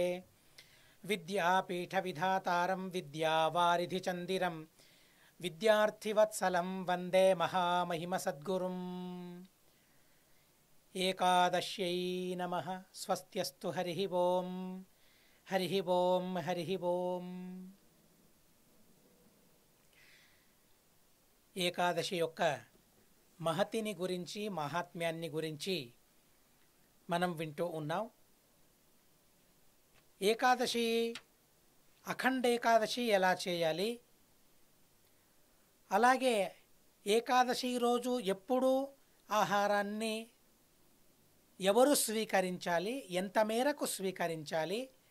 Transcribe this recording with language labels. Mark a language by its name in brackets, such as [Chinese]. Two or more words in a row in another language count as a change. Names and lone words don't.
[Sanskrit] विद्यापीठविधातारं विद्यावारिधिचन्दिरं विद्यार्थिवत्सलं वन्दे महामहिमसद्गुरुम्। एकादश्यै नमः। स्वस्त्यस्तु हरिः ओं हरिः ओं हरिः ओं। [Telugu] ఏకాదశి యొక్క మహతిని గురించి మహాత్మ్యాన్ని గురించి మనం వింటూ ఉన్నాం. ఏకాదశి అఖండ ఏకాదశి ఎలా చేయాలి, అలాగే ఏకాదశి రోజు ఎప్పుడు ఆహారాన్ని ఎవరు స్వీకరించాలి, ఎంత మేరకు స్వీకరించాలి,